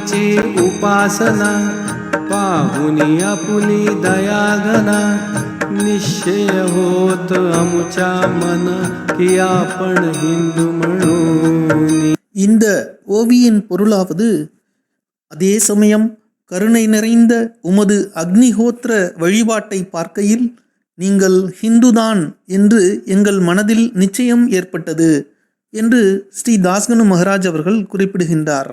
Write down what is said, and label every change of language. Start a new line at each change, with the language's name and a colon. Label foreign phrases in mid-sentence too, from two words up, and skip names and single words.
Marathi: स्वामीची उपासना पाहुनी आपुली दयाघना निश्चय होत अमुच्या मन की आपण हिंदू म्हणून.
Tamil: இந்த ஓவியின் பொருளாவது, அதே சமயம் கருணை நிறைந்த உமது அக்னிஹோத்திர வழிபாட்டை பார்க்கையில் நீங்கள் ஹிந்துதான் என்று எங்கள் மனதில் நிச்சயம் ஏற்பட்டது என்று ஸ்ரீ தாஸ்கனு மகராஜ் அவர்கள் குறிப்பிடுகின்றார்.